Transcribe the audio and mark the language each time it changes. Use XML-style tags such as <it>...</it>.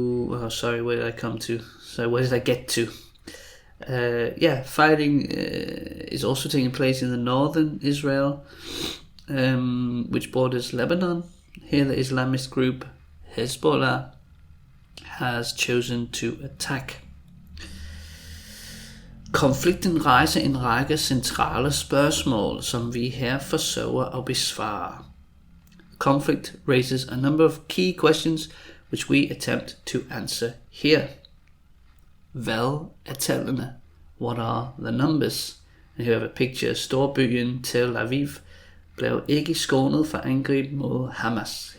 <en>Oh, sorry, where did I come to? So where did I get to? Fighting is also taking place in the northern Israel, which borders Lebanon. Here the Islamist group Hezbollah has chosen to attack.</en> <da>Konflikten rejser en række centrale spørgsmål, som vi her forsøger at besvare.</da> <en>Conflict raises a number of key questions which we attempt to answer here.</en> <da>Hvad er tallene?</da> <en>What are the numbers? And here we have a picture.</en> <da>Storbyen Tel Aviv blev ikke skånet for angreb mod Hamas.</da>